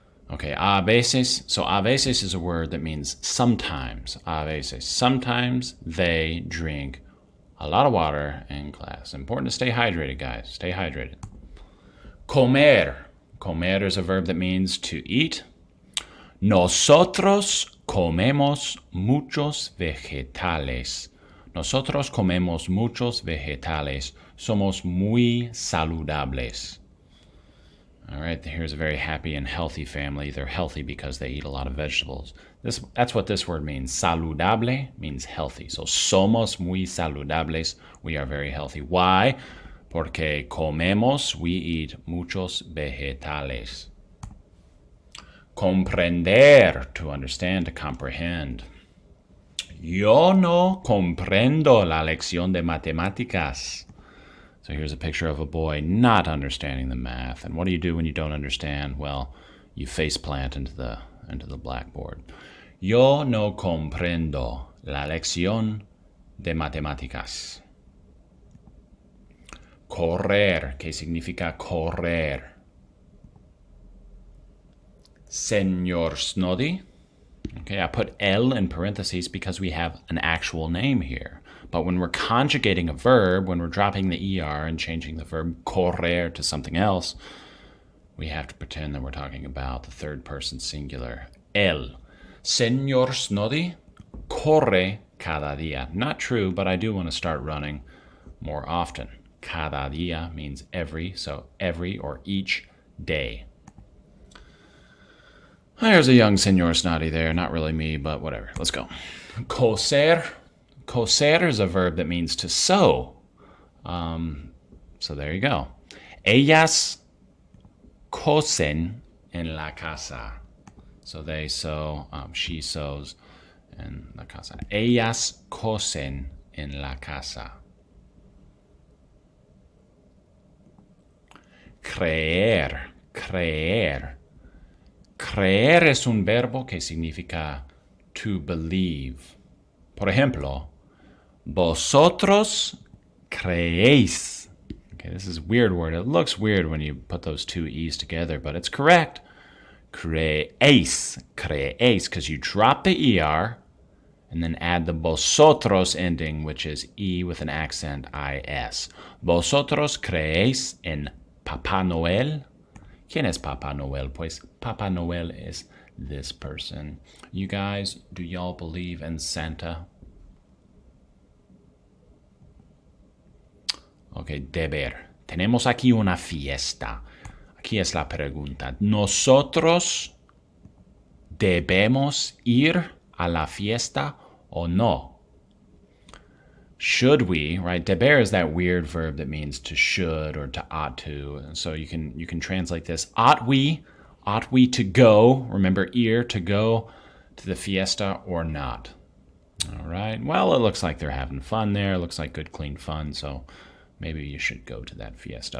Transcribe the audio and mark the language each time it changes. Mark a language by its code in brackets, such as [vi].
[en] Okay, a veces. So a veces is a word that means sometimes. A veces. Sometimes they drink a lot of water in class. Important to stay hydrated, guys. Stay hydrated. Comer. Comer is a verb that means to eat. [es] Nosotros comemos muchos vegetales. Nosotros comemos muchos vegetales. Somos muy saludables. [en] All right, here's a very happy and healthy family. They're healthy because they eat a lot of vegetables. That's what this word means. Saludable means healthy. [es] So somos muy saludables. [en] We are very healthy. Why? [es] Porque comemos, [en] we eat [es] muchos vegetales. [en] Comprender, to understand, to comprehend. [es] Yo no comprendo la lección de matemáticas. [en] So here's a picture of a boy not understanding the math. And what do you do when you don't understand? Well, you faceplant into the blackboard. [es] Yo no comprendo la lección de matemáticas. Correr, ¿qué significa correr? [en] Señor Snoddy. Okay, I put el in parentheses because we have an actual name here. But when we're conjugating a verb, when we're dropping the ER and changing the verb correr to something else, we have to pretend that we're talking about the third person singular. [es] El. Señor Snoddy corre cada día. [en] Not true, but I do want to start running more often. Cada día means every, so every or each day. There's a young Señor Snoddy there. Not really me, but whatever. Let's go. Coser. Coser is a verb that means to sew. So there you go. [es] Ellas cosen en la casa. [en] So they sew, she sews [es] en la casa. Ellas cosen en la casa. Creer, creer. Creer es un verbo que significa [en] to believe. [es] Por ejemplo, vosotros creéis. [en] Okay, this is a weird word. It looks weird when you put those two E's together, but it's correct. Creéis, creéis, because you drop the ER and then add the vosotros ending, which is E with an accent, IS. [es] Vosotros creéis en Papá Noel. ¿Quién es Papá Noel? Pues Papá Noel [en] is this person. You guys, do y'all believe in Santa? Okay, deber. [es] Tenemos aquí una fiesta. Aquí es la pregunta. ¿Nosotros debemos ir a la fiesta o no? [en] Should we, right? Deber is that weird verb that means to should or to ought to. And so you can translate this. Ought we to go, remember ir, to go to the fiesta or not? All right. Well, it looks like they're having fun there. It looks like good, clean fun. So maybe you should go to that fiesta.